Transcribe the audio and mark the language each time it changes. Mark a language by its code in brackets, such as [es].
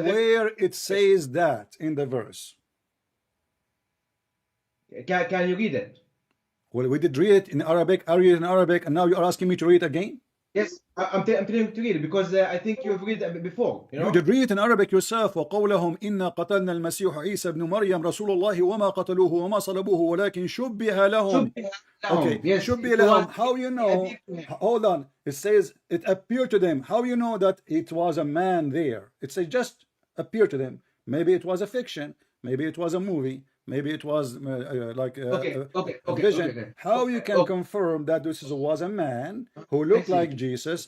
[en] where it says that in the verse. Can you read it? Well, we did read it in Arabic. I read it in Arabic, and now you are asking me to read it again. Yes, I'm telling you to read it because I think you've read it before. You did read it in Arabic yourself. [ar] وقولهم إن قتلنا المسيح عيسى ابن مريم رسول الله وما قتلوه وما صلبوه ولكن شبه لهم. [en] Okay, yes, [ar] شبه لهم. [en] How you know? Hold on. It says it appeared to them. How you know that it was a man there? It says just appeared to them. Maybe it was a fiction. Maybe it was a movie. Maybe it was like a vision. How you can confirm that this was a man who looked like Jesus?